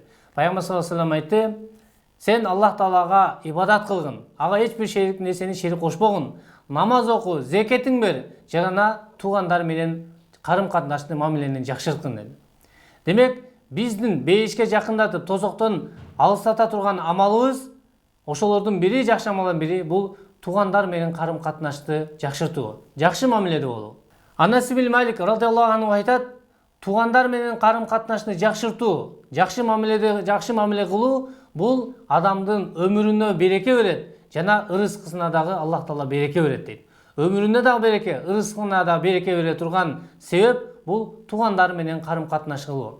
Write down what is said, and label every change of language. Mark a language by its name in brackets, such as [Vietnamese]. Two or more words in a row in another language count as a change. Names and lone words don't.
[Kyrgyz] Пайгамбар [Arabic] صلى الله عليه وسلم [Kyrgyz] айтты: сен Аллах Таалага ибадат кылгын, ага эч бир нерсени шерик кошпогун, намаз оку, зекетиң бер, жана туугандар менен карым-катнашты, мамилени жакшырткын деди. Демек, биздин бейишке жакындатып, тозоктон алыстата турган амалыбыз, ошолордун бири, жакшы амалдын бири бул туугандар менен карым-катнашты жакшыртуу, жакшы мамиледе болуу. Анас ибн Малик [Arabic] رضي الله عنه [Kyrgyz] айтат: туугандар менен карым-катнашты жакшыртуу, жакшы мамиле кылуу бул адамдын өмүрүнө береке берет, жана ырыскысына дагы Аллах Таала береке берет дейт. Өмүрүнө дагы береке, ырыскына да береке бере турган себеп бул туугандар менен карым-катнаш кылуу.